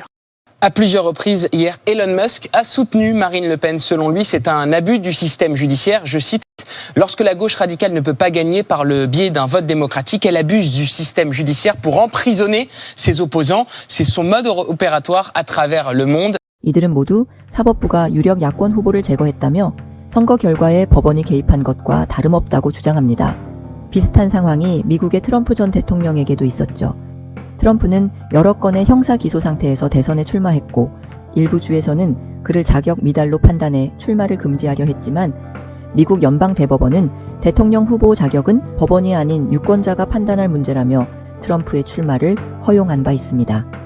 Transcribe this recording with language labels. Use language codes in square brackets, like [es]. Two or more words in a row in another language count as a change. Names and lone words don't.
[fr] À plusieurs reprises hier, Elon Musk a soutenu Marine Le Pen. Selon lui, c'est un abus du système judiciaire. Je cite, « Lorsque la gauche radicale ne peut pas gagner par le biais d'un vote démocratique, elle abuse du système judiciaire pour emprisonner ses opposants. C'est son mode opératoire à travers le monde. » [ko] 이들은 모두 사법부가 유력 야권 후보를 제거했다며 선거 결과에 법원이 개입한 것과 다름없다고 주장합니다. 비슷한 상황이 미국의 트럼프 전 대통령에게도 있었죠. 트럼프는 여러 건의 형사 기소 상태에서 대선에 출마했고 일부 주에서는 그를 자격 미달로 판단해 출마를 금지하려 했지만 미국 연방대법원은 대통령 후보 자격은 법원이 아닌 유권자가 판단할 문제라며 트럼프의 출마를 허용한 바 있습니다.